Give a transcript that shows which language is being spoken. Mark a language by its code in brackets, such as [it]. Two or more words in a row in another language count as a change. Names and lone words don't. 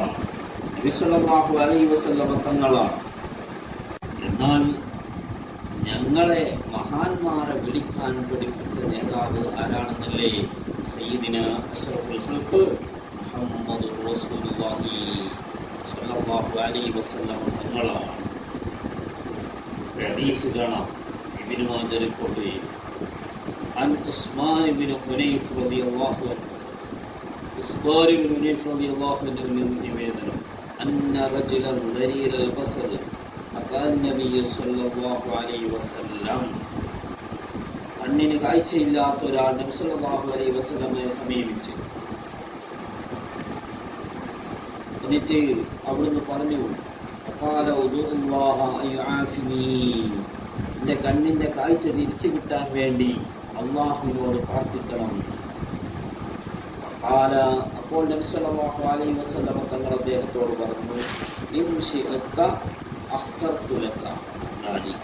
[ml] നബി [ar] صلى الله عليه وسلم [ml] തങ്ങളാണ്. എന്നാൽ ഞങ്ങളെ മഹാന്മാരെ വിളിക്കാൻ പഠിപ്പിച്ച നേതാവ് ആരാണെന്നല്ലേ? [ar] سيدنا أشرف الخلق محمد رسول الله صلى الله عليه وسلم തങ്ങളാണ്. [ml] ഹദീസ് കാണാം, ഇബ്നു മാജ റിപ്പോർട്ട് ചെയ്യും. [ar] عن عثمان بن حنيف رضي الله عنه عثمان بن حنيف رضي الله عنه നിവേദനം أن رجلا ضرير البصر أتى النبي صلى الله عليه وسلم. [ml] കണ്ണിന് കാഴ്ചയില്ലാത്ത ഒരാൾ നബി [ar] صلى الله عليه وسلم [ml] സമീപിച്ചു. എന്നിട്ട് അവിടുന്ന് പറഞ്ഞു, [ar] فقال ادعوا الله أن يعافني. [ml] എൻ്റെ കണ്ണിൻ്റെ കാഴ്ച തിരിച്ചു കിട്ടാൻ വേണ്ടി അള്ളാഹുവിനോട് പ്രാർത്ഥിക്കണം. അപ്പോൾ നബി [ar] صلى الله عليه وسلم [ml] തങ്ങൾ അദ്ദേഹത്തോട് പറഞ്ഞു, [ar] إن شئت أخرت لك ذلك.